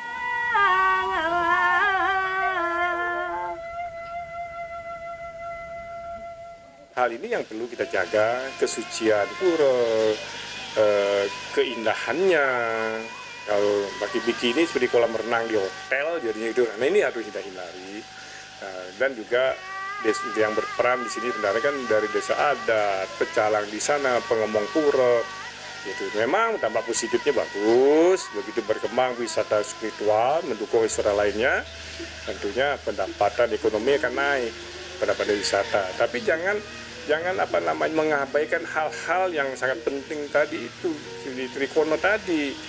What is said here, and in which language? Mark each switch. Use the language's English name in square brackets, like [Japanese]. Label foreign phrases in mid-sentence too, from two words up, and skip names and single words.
[Indonesian] Hal ini yang perlu kita jaga, kesucian pura, keindahannya. Kalau pakai bikini seperti kolam renang di hotel, jadinya itu. Nah, ini harus kita hindari. Dan juga yang berperan di sini sebenarnya kan dari desa adat, pecalang di sana, pengomong pura. Gitu. Memang dampak positifnya bagus, begitu berkembang wisata spiritual, mendukung wisata lainnya, tentunya pendapatan ekonomi akan naik pada wisata. Tapi jangan mengabaikan hal-hal yang sangat penting tadi itu, di Trikono tadi.